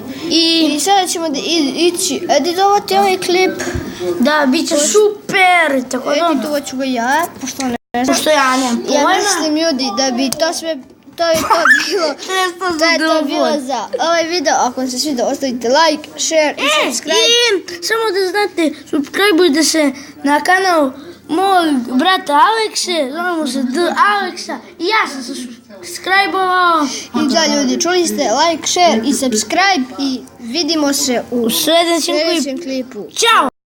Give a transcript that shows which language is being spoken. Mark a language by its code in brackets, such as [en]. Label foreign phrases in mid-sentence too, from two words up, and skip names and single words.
[bs] I sada ćemo ići editovati ovaj klip. Da, bit će super. Tako da, Editovat ću ga ja, pošto ne znam. pošto ja nemam Ja pojma. mislim, ljudi, da bi to sve... To je to bilo. To je to bilo za ovaj video. Ako vam se svidio, ostavite [en] like, share [bs] i subscribe. I samo da znate, subscribeujte se na kanal mog brata Alekse, zovemo se D. Aleksa i ja sam se subscribe-ovao. I da, ljudi, čuli ste [en] like, share [bs] i subscribe i vidimo se u U sljedećem klipu. sljedećem klipu. Ćao!